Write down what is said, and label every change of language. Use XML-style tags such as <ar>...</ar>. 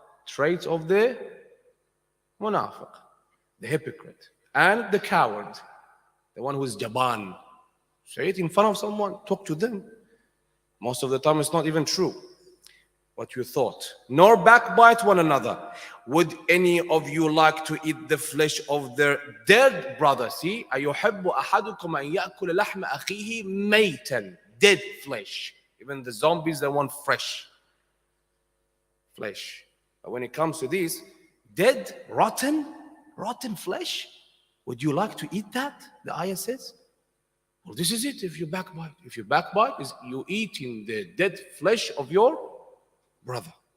<en>Traits of the munafiq, the hypocrite, and the coward, the one who is jaban. Say it in front of someone, talk to them. Most of the time it's not even true what you thought. Nor backbite one another. Would any of you like to eat the flesh of their dead brother?</en> <ar>See, أَيُحِبُّ أَحَدُكُمْ أَنْ يَأْكُلَ لَحْمَ أَخِيهِ مَيْتًا.</ar> <en>Dead flesh. Even the zombies, they want fresh flesh. But when it comes to this, dead, rotten flesh, would you like to eat that? The ayah says. Well, this is it if you backbite. If you backbite, is you eating the dead flesh of your brother.</en>